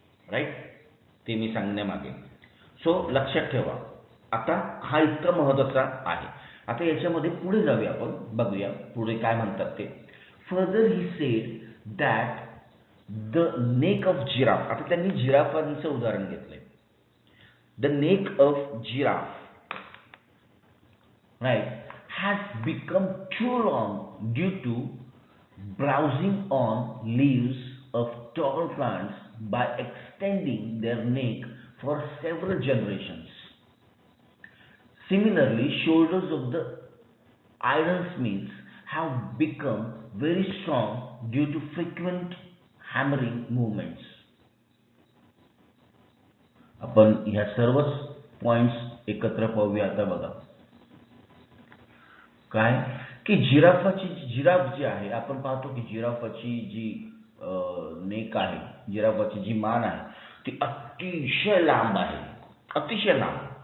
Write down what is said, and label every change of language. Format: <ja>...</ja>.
<mr>Right, ते मी सांगण्यामागे. So लक्षात ठेवा, आता हा इतका महत्त्वाचा आहे. आता याच्यामध्ये पुढे जाऊया, आपण बघूया पुढे काय म्हणतात ते.</mr> <en>further he said that the neck of giraffe,</en> <mr>आता त्यांनी जिराफांचं उदाहरण घेतलंय.</mr> <en>The neck of giraffe right has become too long due to browsing on leaves of tall plants by extending their neck for several generations. Similarly, shoulders of the ironsmiths have become very strong due to frequent hammering movements.</en> <mr>आपण ह्या सर्वच points एकत्र पाहूया. आता बघा काय की giraffe जी आहे, आपण पाहतो की जिराफाची जी नेक आहे, जिराफाची जी मान आहे ती अतिशय लांब आहे, अतिशय लांब.</mr>